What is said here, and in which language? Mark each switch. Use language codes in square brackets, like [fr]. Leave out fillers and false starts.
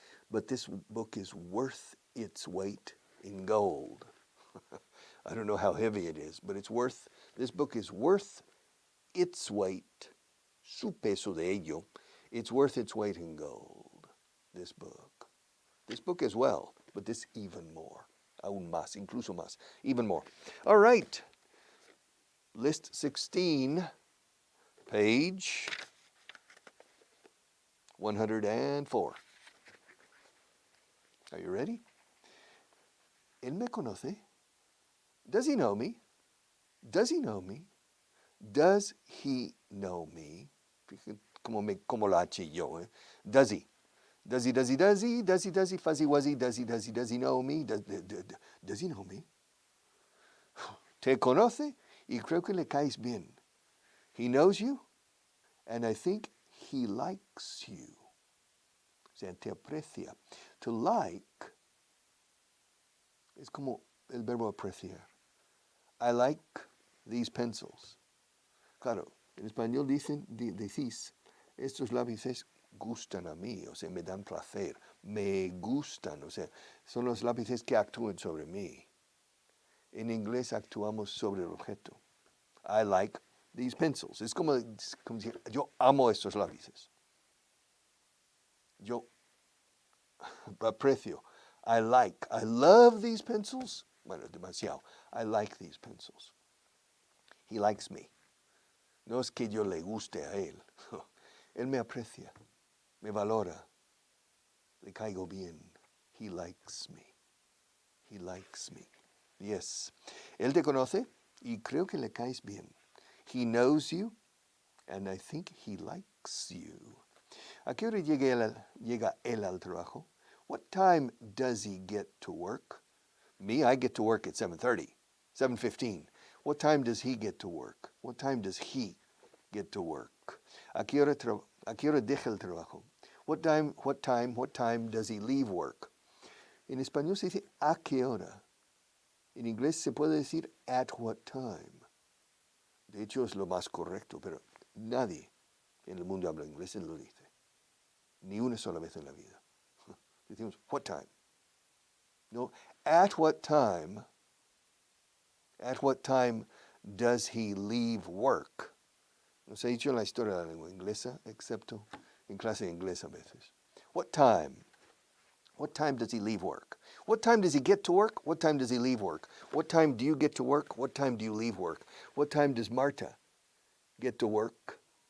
[en] But this book is worth its weight in gold. I don't know how heavy it is, but this book is worth its weight, [es] su peso de ello. [en] It's worth its weight in gold, this book. This book as well, but this even more. [es] Aún más, incluso más, [en] even more. All right, list 16, page 104. Are you ready? [es] Él me conoce. [en] Does he know me? Does he know me? Does he know me? [es] Como la H yo, eh? [en] Does he? Does he, fuzzy wuzzy, does he know me? Does he know me? [es] Te conoce y creo que le caes bien. [en] He knows you, and I think he likes you. [es] O sea, te aprecia. To like es como el verbo apreciar. [en] I like these pencils. [es] Claro, en español decís, estos lápices gustan a mí, o sea, me dan placer, me gustan, o sea, son los lápices que actúan sobre mí. En inglés actuamos sobre el objeto. [en] I like these pencils. [es] Es como decir, yo amo estos lápices. Yo aprecio. [en] I love these pencils. [es] Bueno, demasiado. [en] I like these pencils. He likes me. [es] No es que yo le guste a él. Él me aprecia, me valora, le caigo bien. [en] He likes me. He likes me. Yes. [es] Él te conoce y creo que le caes bien. [en] He knows you and I think he likes you. [es] ¿A qué hora llega él al trabajo? [en] What time does he get to work? Me, I get to work at 7:30, 7:15. What time does he get to work? What time does he get to work? [es] ¿A qué hora deja el trabajo? [en] What time does he leave work? [es] En español se dice ¿a qué hora? En inglés se puede decir [en] at what time. [es] De hecho es lo más correcto, pero nadie en el mundo habla inglés y lo dice. Ni una sola vez en la vida. Decimos [en] what time. No, at what time does he leave work? [es] Nos ha dicho en la historia de la lengua inglesa, excepto en clase de inglés a veces. [en] What time? What time does he leave work? What time does he get to work? What time does he leave work? What time do you get to work? What time do you leave work? What time does Marta get to work?